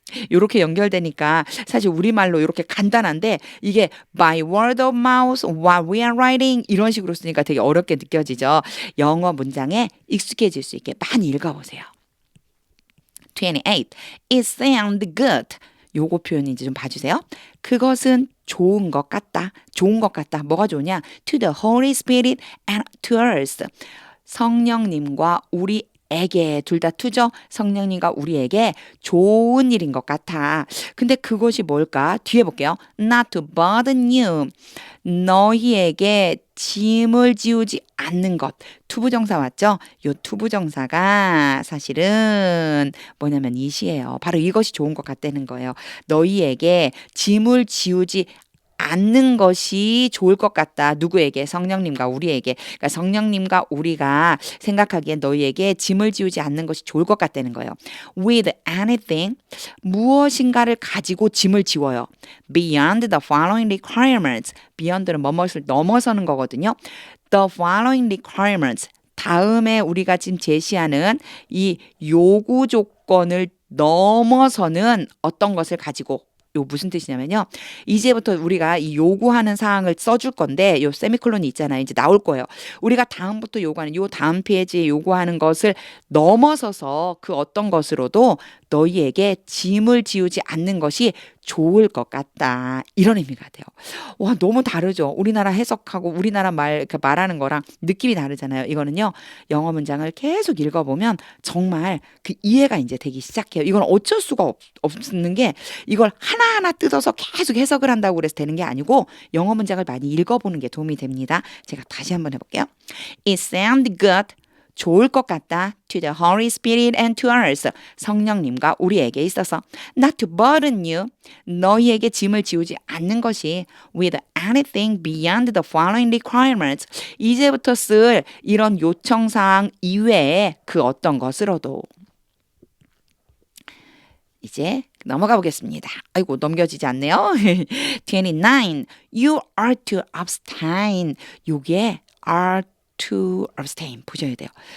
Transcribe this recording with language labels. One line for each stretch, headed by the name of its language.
Korean: 요렇게 연결되니까 사실 우리말로 이렇게 간단한데 이게
English: by word of mouth while we are writing
Korean: 이런 식으로 쓰니까 되게 어렵게 느껴지죠. 영어 문장에 익숙해질 수 있게 많이 읽어보세요.
English: 28. It sounds good.
Korean: 요거 표현인지 좀 봐주세요. 그것은 좋은 것 같다. 좋은 것 같다. 뭐가 좋으냐?
English: To the Holy Spirit and to us.
Korean: 성령님과 우리에게 둘 다 투죠. 성령님과 우리에게 좋은 일인 것 같아. 근데 그것이 뭘까? 뒤에 볼게요.
English: Not to burden you.
Korean: 너희에게 짐을 지우지 않는 것. 투부정사 왔죠? 요 투부정사가 사실은 뭐냐면 이시예요. 바로 이것이 좋은 것 같다는 거예요. 너희에게 짐을 지우지 않는 것이 좋을 것 같다. 누구에게? 성령님과 우리에게. 그러니까 성령님과 우리가 생각하기엔 너희에게 짐을 지우지 않는 것이 좋을 것 같다는 거예요.
English: With anything,
Korean: 무엇인가를 가지고 짐을 지워요.
English: Beyond the following requirements.
Korean: beyond는 뭐뭇을 넘어서는 거거든요.
English: The following requirements.
Korean: 다음에 우리가 지금 제시하는 이 요구 조건을 넘어서는 어떤 것을 가지고 요 무슨 뜻이냐면요. 이제부터 우리가 이 요구하는 사항을 써줄 건데 요 세미콜론이 있잖아요. 이제 나올 거예요. 우리가 다음부터 요구하는 요 다음 페이지에 요구하는 것을 넘어서서 그 어떤 것으로도 너희에게 짐을 지우지 않는 것이 좋을 것 같다. 이런 의미가 돼요. 와, 너무 다르죠. 우리나라 해석하고 우리나라 말하는 거랑 느낌이 다르잖아요. 이거는요. 영어 문장을 계속 읽어보면 정말 그 이해가 이제 되기 시작해요. 이건 어쩔 수가 없는 게 이걸 하나하나 뜯어서 계속 해석을 한다고 그래서 되는 게 아니고 영어 문장을 많이 읽어보는 게 도움이 됩니다. 제가 다시 한번 해볼게요.
English: It sounds good.
Korean: 좋을 것 같다.
English: To the Holy Spirit and to us.
Korean: 성령님과 우리에게 있어서.
English: Not to burden you.
Korean: 너희에게 짐을 지우지 않는 것이
English: with anything beyond the following requirements.
Korean: 이제부터 쓸 이런 요청사항 이외에 그 어떤 것으로도. 이제 넘어가 보겠습니다. 아이고 넘겨지지 않네요. 29.
English: You are to abstain.
Korean: 요게
English: are to abstain
Korean: 보셔야 돼요.